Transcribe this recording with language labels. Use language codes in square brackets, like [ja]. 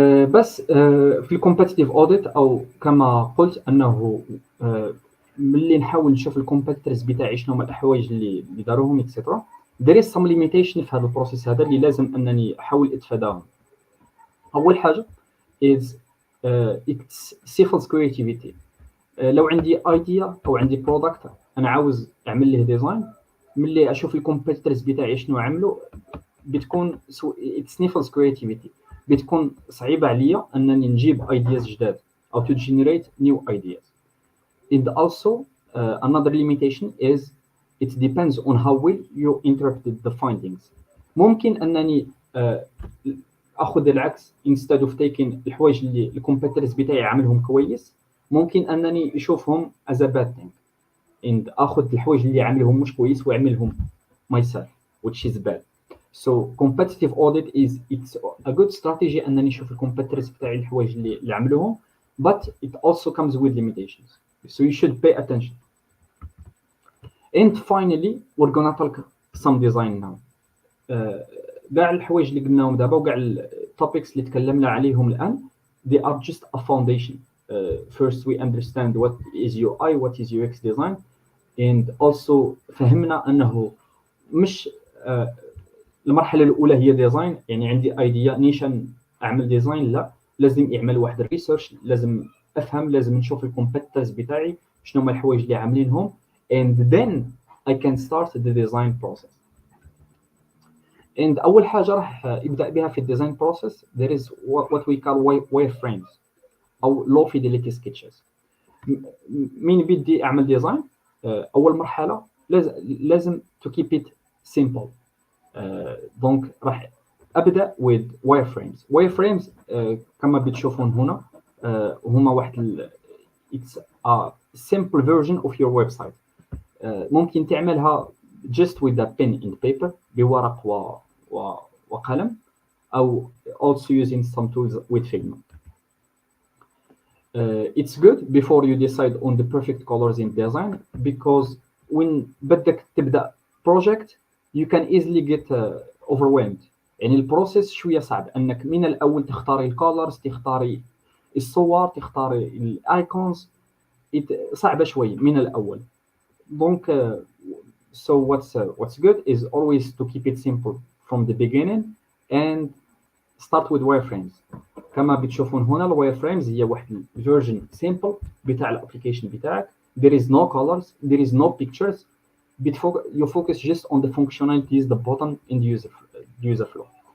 [ar] بس في الكومبيتيتيف اوديت او كما قلت انه ملي نحاول نشوف الكومبيتيتورز بتاعي شنو هما الحوايج اللي داروهم اكسيترا [en] there is some limitation [ar] في هذا البروسيس هذا اللي لازم انني احاول اتفاداهم. اول حاجه [en] is it stifles creativity. [ar] لو عندي ايديا او عندي برودكت انا عاوز اعمل له ديزاين، ملي اشوف الكومبيتيتورز بتاعي شنو عملوا بتكون [en] it stifles creativity. [ar] بتكون صعيبه عليا انني نجيب ايدياز جداد او [en] to generate new ideas. And also another limitation is it depends on how well you interpreted the findings. [ar] ممكن انني اخذ العكس [en] instead of taking [ar] الحوايج اللي الكومبيتيتورز بتاعي عاملهم كويس ممكن انني اشوفهم [en] as a bad thing and [ar] اخذ الحوايج اللي عاملهم مش كويس واعملهم [en] myself which is bad. So competitive audit it's a good strategy [ar] انني نشوف الكومبيتيتورز بتاعي الحوايج اللي عملوهم [en] but it also comes with limitations. So you should pay attention. And finally we're gonna talk some design now. [ar] كاع الحوايج اللي قلناهم دابا وكاع التوبكس اللي تكلمنا عليهم الان [en] they are just a foundation. First we understand what is UI, what is UX design, and also [ar] فهمنا انه مش المرحله الاولى هي ديزاين يعني عندي ايديا نيشان اعمل ديزاين، لا لازم يعمل واحد الريسيرش، لازم افهم، لازم نشوف الكومبيتيتورز بتاعي شنو هما الحوايج اللي عاملينهم [en] and then I can start the design process. And [ar] اول حاجه راح يبدا بها في الديزاين [en] process there is what we call wireframes او low fidelity sketches. [ar] مين بدي اعمل ديزاين اول مرحله لازم [en] to keep it simple. [ar] دونك راح ابدا [en] with wireframes. wireframes [ar] كما بتشوفون هنا هما واحد [en] it's a simple version of your website. ممكن تعملها just with a pen and paper [ar] بورق وقلم [en] او also using some tools with Figma. It's good before you decide on the perfect colors in design because when [ar] بدك تبدا [en] project you can easily get overwhelmed. [ar] يعني البروسيس شويه صعب انك من الاول تختاري الكولرز، تختاري الصور، تختاري الايكونز، صعبه شوي من الاول. [en] دونك so what's good is always to keep it simple from the beginning and start with wireframes. [ar] كما بتشوفون هنا الwireframes هي واحد [en] version simple [ar] بتاع الابلكيشن بتاعك. [en] There is no colors, there is no pictures. You focus just on the functionalities, the button and the user flow.